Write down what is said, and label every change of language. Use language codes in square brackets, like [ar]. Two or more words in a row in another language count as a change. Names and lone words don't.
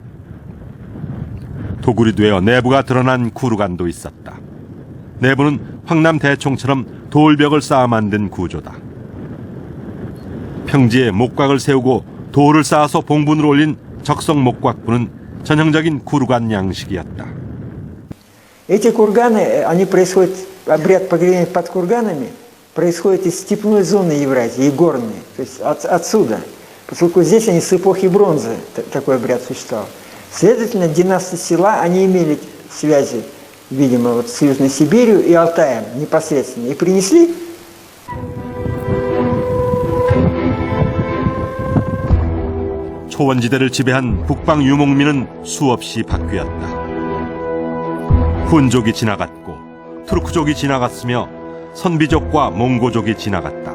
[ko] 도굴이 되어 내부가 드러난 구루간도 있었다. 내부는 황남 대총처럼 돌벽을 쌓아 만든 구조다. 평지에 목곽을 세우고 돌을 쌓아서 봉분을 올린 적석 목곽분은 전형적인 구루간 양식이었다. [ru] Эти курганы, они происходят, обряд погребения под курганами происходит из степной зоны Евразии, и горной, то есть отсюда, поскольку здесь они с эпохи бронзы, такой обряд существовал. Следовательно, династии села, они имели связи, видимо, вот с Южной Сибирью и Алтаем непосредственно, и принесли. [ko] 초원지대를 지배한 북방 유목민은 수없이 바뀌었다. 훈족이 지나갔고 투르크족이 지나갔으며 선비족과 몽고족이 지나갔다.